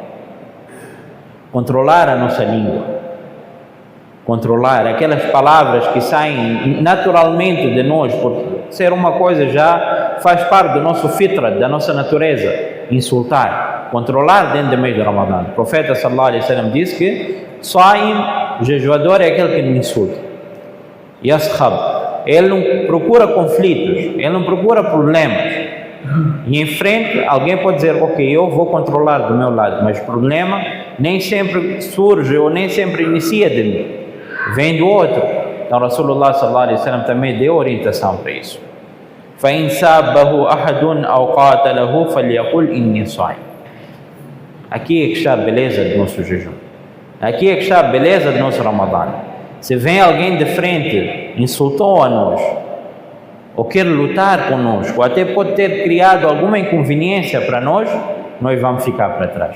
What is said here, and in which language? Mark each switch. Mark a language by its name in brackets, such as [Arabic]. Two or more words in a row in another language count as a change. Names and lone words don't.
[Portuguese] Controlar a nossa língua. Controlar aquelas palavras que saem naturalmente de nós, por ser uma coisa já faz parte do nosso fitra, da nossa natureza, insultar. Controlar dentro do mês de Ramadã. O profeta [Arabic] صلى الله عليه وسلم [Portuguese] disse que o jejuador é aquele que não insulta. Yaskhab. Ele não procura conflitos, ele não procura problemas. E em frente, alguém pode dizer, ok, eu vou controlar do meu lado, mas o problema nem sempre surge ou nem sempre inicia de mim, vem do outro. Então [Arabic] رسول الله صلى الله عليه وسلم [Portuguese] também deu orientação para isso. [Arabic] فَإِنْ سَابَّهُ أَحَدٌ أَوْ قَاتَلَهُ فَلْيَقُلْ إِنِّي صَائِمٌ. [Portuguese] Aqui é que está a beleza do nosso jejum. Aqui é que está a beleza do nosso Ramadã. Se vem alguém de frente, insultou a nós, ou quer lutar conosco, ou até pode ter criado alguma inconveniência para nós vamos ficar para trás.